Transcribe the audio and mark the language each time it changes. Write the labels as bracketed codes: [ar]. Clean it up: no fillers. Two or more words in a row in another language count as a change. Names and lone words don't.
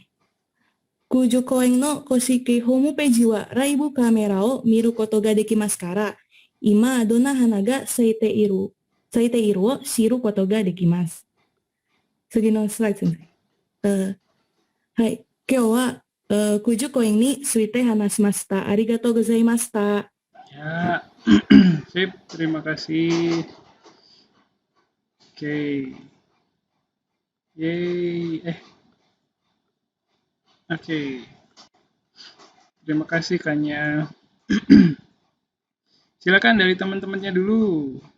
[ja] 九十公園の公式ホームページはライブカメラを見ることができますから、今どんな花が咲いているを知ることができます。次のスライド先生。はい、今日は九十公園について話しました。ありがとうございました。 [id] Ya, sip, terima kasih. Oke. Yeay, Oke. Terima kasih Kanya. Silakan dari teman-temannya dulu.